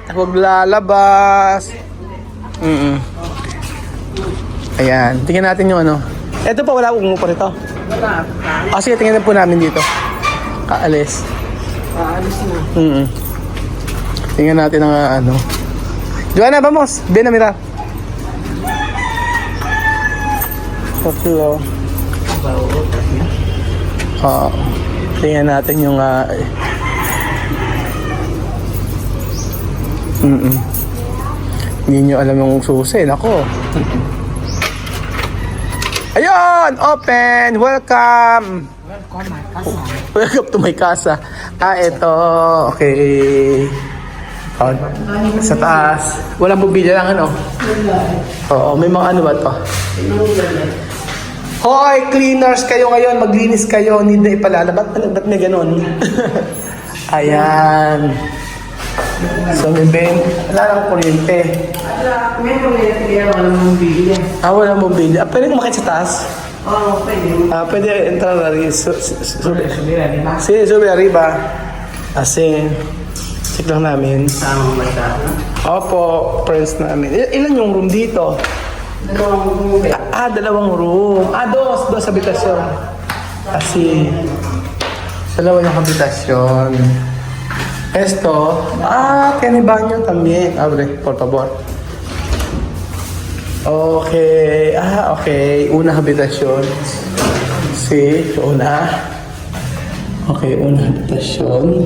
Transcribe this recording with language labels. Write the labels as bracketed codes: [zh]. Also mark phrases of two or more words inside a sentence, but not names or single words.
[tl] Huwag lalabas. Ayan. Tingnan natin yung ano. Ito pa, wala akong umupo rito. Wala. Sige, tingnan po namin dito. Kaalis. Alis na. Tingnan natin ang ano. Joanna, [es] vamos. Ven a mirar. [en] Hello. [tl] Tingnan natin yung Hindi nyo alam yung susi. Nako. Ayun! [en] Open! Welcome! Welcome to my casa. [tl] Ito. Okay. Sa taas. Walang mobilya lang, ano? Oo, may mga ano ba to? Hoy, cleaners kayo ngayon. Maglinis kayo. Hindi na ipalala. Ba't may ganun? Ayan. So, may wala lang kuryente. May kuryente, walang mobilya. Walang mobilya. Pwede kumakit sa taas? Oo, pwede. [es] Pwede entrar na sube arriba. [tl] Kasi, check lang namin. Tama ba ito? Opo, friends namin. Ilan yung room dito? Dalawang room. Dalawang room. [es] Dos habitasyon. [tl] Kasi, dalawa yung habitasyon. [es] Esto, tiene baño también. Abre, por favor. Okay, okay. Una habitación. Sí, una. Okay, una habitación.